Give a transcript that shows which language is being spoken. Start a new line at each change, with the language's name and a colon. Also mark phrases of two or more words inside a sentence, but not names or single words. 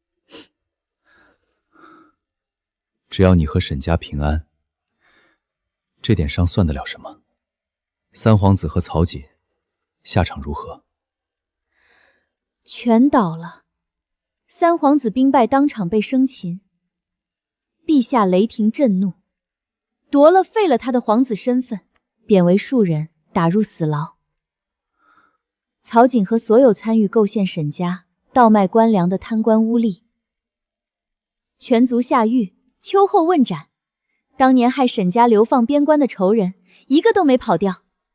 Chinese: 只要你和沈家平安，這點傷算得了什麼？三皇子和曹瑾下場如何？全倒了。三皇子兵敗，當場被生擒。陛下雷霆震怒，奪了廢了他的皇子身份，貶為庶人，打入死牢。曹瑾和所有參與構陷沈家、盜賣官糧的貪官污吏，全族下獄，秋後問斬。當年害沈家流放邊關的仇人，一個都沒跑掉。